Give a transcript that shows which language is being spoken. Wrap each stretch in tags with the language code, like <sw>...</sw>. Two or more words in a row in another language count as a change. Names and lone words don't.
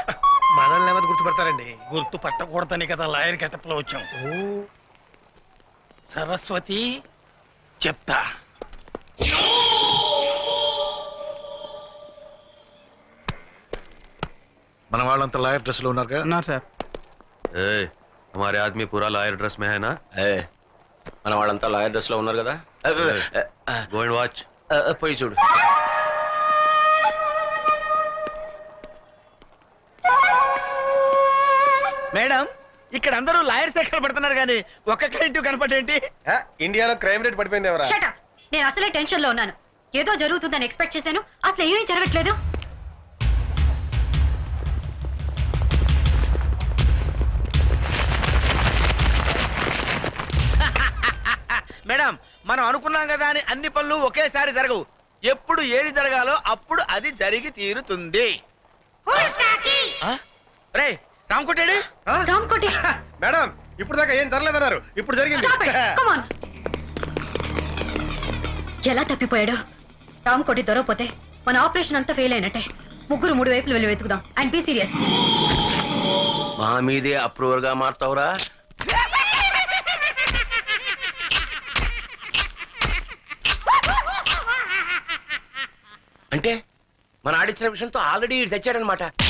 <te>మనల్ని ఎవరు గుర్తుపడతారండి? గుర్తు పట్టకూడదని కదా లాయర్ గెటప్లో వచ్చాం. సరస్వతి చెప్తా. మన వాళ్ళంతా</te> <en>lawyer dress</en> <te>లో ఉన్నారుగా? సార్</te> <hi>ए, हमारे आदमी पूरा</hi> <en>lawyer dress</en> <hi>में है ना?</hi> <te>మన వాళ్ళంతా</te> <en>lawyer dress</en> <te>లో ఉన్నారు కదా.</te> <en>go and watch.</en> <te>పోయి చూడు. మేడం, ఇక్కడ అందరూ</te> <en>lawyer sector</en> <te>పడుతున్నారు కానీ ఒక్క క్లయింట్ కనపడేంటి? ఇండియాలో</te> <en>crime rate</en> <te>పడిపోయింది ఎవరా?</te> <en>Shut up.</en> <te>నేను అసలే టెన్షన్ లో ఉన్నాను. ఏదో జరుగుతుందని ఎక్స్పెక్ట్ చేశాను, అసలు ఏమీ జరగట్లేదు. మేడం, మనం అనుకున్నాం కదా అని అన్ని పనులు ఒకేసారి జరగవు. ఎప్పుడు ఏది జరగాలో అప్పుడు అది జరిగి తీరుతుంది. రే రామకోటేడి? రామ్కోటి, మేడం ఇప్పుడు దాకా ఏం జరగలేదన్నారు, ఇప్పుడు జరిగింది.</te> <en>stop it. Come on.</en> <te>ఎలా తప్పిపోయాడు? రామ్కోటి దొరకపోతే మన ఆపరేషన్ అంతా ఫెయిల్ అయినట్టే. ముగ్గురు 3 వైపులు వెళ్ళి వెతుకుదాం.</te> <en>and be serious.</en> <te>మా మీదే అప్రూవర్ గా మారుతావురా? అంటే మన ఆడిచ్చిన విషయంతో ఆల్రెడీ తెచ్చాడనమాట.</te>